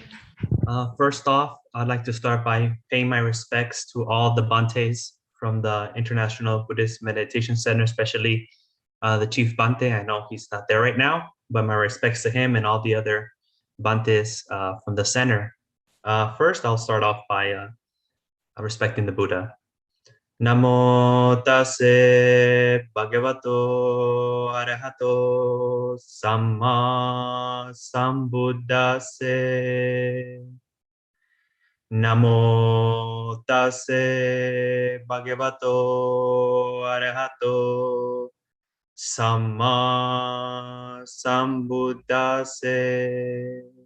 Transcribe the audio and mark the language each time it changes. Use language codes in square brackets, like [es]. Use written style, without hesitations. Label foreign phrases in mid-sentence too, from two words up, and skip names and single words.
[en] First off, I'd like to start by paying my respects to all the Bantes from the International Buddhist Meditation Center, especially the Chief Bante. I know he's not there right now, but my respects to him and all the other Bantes from the center. First, I'll start off by respecting the Buddha. [pi] Namo tase bhagavato arahato samma sambuddhase. Namo tase bhagavato arahato samma sambuddhase.